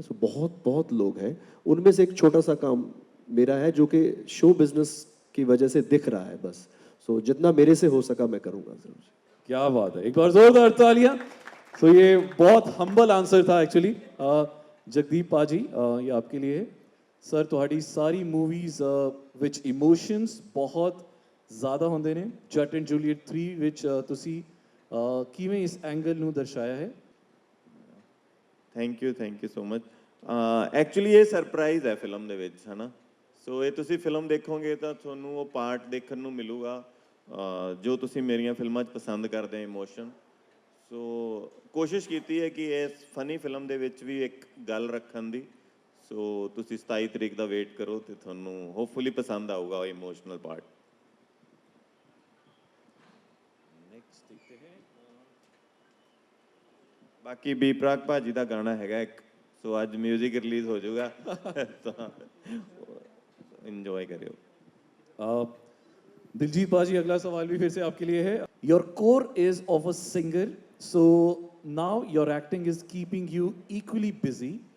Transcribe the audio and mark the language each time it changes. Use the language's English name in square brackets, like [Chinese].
[Hindi] सो बहुत लोग हैं. उनमें से एक छोटा सा काम मेरा है जो कि शो बिजनेस की वजह से दिख रहा है बस. सो जितना मेरे से हो सका मैं करूँगा जरूर. क्या बात है, एक बार जोरदार तालियां. तो ये बहुत हम्बल आंसर था एक्चुअली. जगदीप पाजी, ये आपके लिए है. [Punjabi] सर, ਤੁਹਾਡੀ ਸਾਰੀ मूवीज ਵਿੱਚ ਇਮੋਸ਼ਨਸ ਬਹੁਤ ਜ਼ਿਆਦਾ ਹੁੰਦੇ ਨੇ. ਜਟ ਐਂਡ ਜੂਲੀਅਟ 3 ਵਿੱਚ ਤੁਸੀਂ ਕਿਵੇਂ ਇਸ ਐਂਗਲ ਨੂੰ ਦਰਸਾਇਆ ਹੈ? [English] Thank you so much. [Punjabi] Actually ਇਹ ਸਰਪ੍ਰਾਈਜ਼ ਹੈ ਫਿਲਮ ਦੇ ਵਿੱਚ, ਹੈ ਨਾ. ਸੋ ਇਹ ਤੁਸੀਂ ਫਿਲਮ ਦੇਖੋਗੇ ਤਾਂ ਤੁਹਾਨੂੰ ਉਹ ਪਾਰਟ ਦੇਖਣ ਨੂੰ ਮਿਲੂਗਾ ਜੋ ਤੁਸੀਂ ਮੇਰੀਆਂ ਫਿਲਮਾਂ 'ਚ ਪਸੰਦ ਕਰਦੇ ਹੋ, ਇਮੋਸ਼ਨ. ਸੋ ਕੋਸ਼ਿਸ਼ ਕੀਤੀ ਹੈ ਕਿ ਇਸ ਫਨੀ ਫਿਲਮ ਦੇ ਵਿੱਚ ਵੀ ਇੱਕ ਗੱਲ ਰੱਖਣ ਦੀ. ਸੋ ਤੁਸੀਂ 27 ਤਰੀਕ ਦਾ ਵੇਟ ਕਰੋ ਤੇ ਤੁਹਾਨੂੰ ਹੋਪਫੁਲੀ ਪਸੰਦ ਆਊਗਾ ਉਹ ਇਮੋਸ਼ਨਲ ਪਾਰਟ. ਬਾਕੀ ਬੀ ਪ੍ਰਾਕ ਭਾਜੀ ਦਾ ਗਾਣਾ ਹੈਗਾ ਇੱਕ, ਸੋ ਅੱਜ ਮਿਊਜ਼ਿਕ ਰਿਲੀਜ਼ ਹੋ ਜਾਊਗਾ ਤਾਂ ਇੰਜੋਏ ਕਰਿਓ। [Hindi] दिलजीत पाजी, अगला सवाल भी फिर से आपके लिए है। [English] Your core is of a singer, so now your acting is keeping you equally busy.